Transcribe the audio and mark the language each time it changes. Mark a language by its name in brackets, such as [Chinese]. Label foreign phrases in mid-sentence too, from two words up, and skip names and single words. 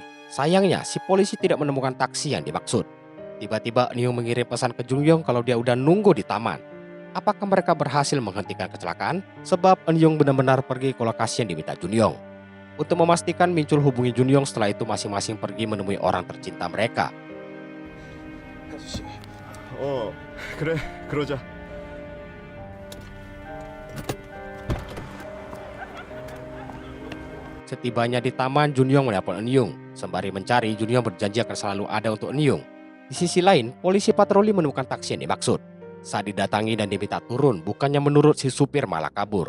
[Indonesian] Sayangnya, si polisi tidak menemukan taksi yang dimaksud. Tiba-tiba Eun-yung mengirim pesan ke Junyong kalau dia udah nunggu di taman. Apakah mereka berhasil menghentikan kecelakaan? Sebab Eun-yung benar-benar pergi ke lokasi yang diminta Junyong. Untuk memastikan, Mincul hubungi Junyong, setelah itu masing-masing pergi menemui orang tercinta mereka. [Korean] 아저씨. 그래, 그러자. [Indonesian] Setibanya di taman, Junyong menelpon Eun-yung. Sembari mencari, Junyong berjanji akan selalu ada untuk Eun-yung. Di sisi lain, polisi patroli menemukan taksi yang dimaksud. Saat didatangi dan diminta turun, bukannya menurut si supir malah kabur.